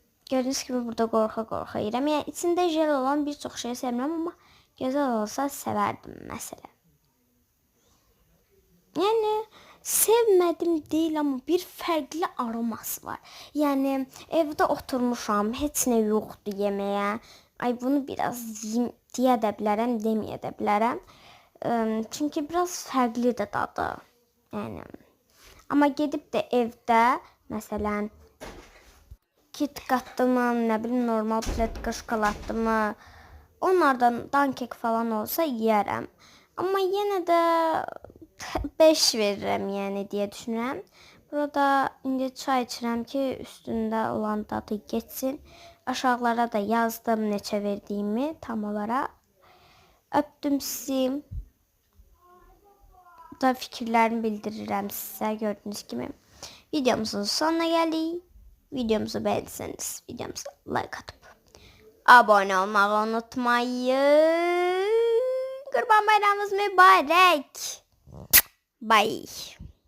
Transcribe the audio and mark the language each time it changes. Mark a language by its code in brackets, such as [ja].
[az] Gördüyünüz kimi burada qorxa-qorxa yeyirəm. Yəni içində jel olan bir çox şey sevmirəm, amma gözəl olsa sevərdim məsələn. Yəni sevmədim deyil, amma bir fərqli aroması var. Yəni evdə oturmuşam, heç nə yoxdur yeməyə. Ay bunu biraz yeyim deyə də bilərəm, deməyə də bilərəm. Çünki biraz fərqlidir dadı. Yəni amma gedib də evdə məsələn KitKatımı, nə bilim normal pletka şokoladımı, onlardan dankek falan olsa yeyərəm. Amma yenə də 5 verirəm yəni deyə düşünürəm. Burada indi çay içirəm ki, üstündə olan dadı geçsin. Aşağılara da yazdım neçə verdiyimi tam olaraq. Öpdüm sizi. Da fikirlərimi bildirirəm sizə gördüyünüz kimi. Videomuzun sonuna gəldik. [tr] Videomuzu beğendiyseniz videomuza like atıp abone olmayı unutmayın. Kurban bayramımız mübarek. Bye.